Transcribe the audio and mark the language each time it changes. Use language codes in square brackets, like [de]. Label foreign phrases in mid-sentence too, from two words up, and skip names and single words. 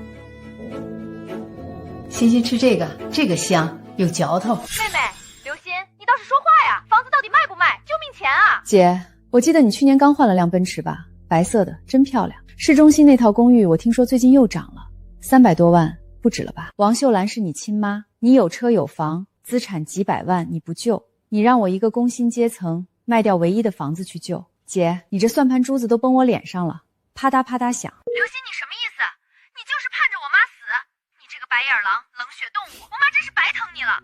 [zh] 欣欣吃这个香，有嚼头。妹妹，刘鑫，你倒是说话呀！房子到底卖不卖？救命钱啊！姐，我记得你去年刚换了辆奔驰吧？白色的，真漂亮。市中心那套公寓，我听说最近又涨了，300多万，不止了吧？王秀兰是你亲媽，你有车有房，資產幾百萬，你不救，你讓我一個工薪階層賣掉唯一的房子去救。姐，你這算盤珠子都崩我臉上了，啪嗒啪嗒響。劉鑫，你什麼意思？你就是盼着我媽死？你這個白眼狼，冷血動物，我媽真是白疼你了。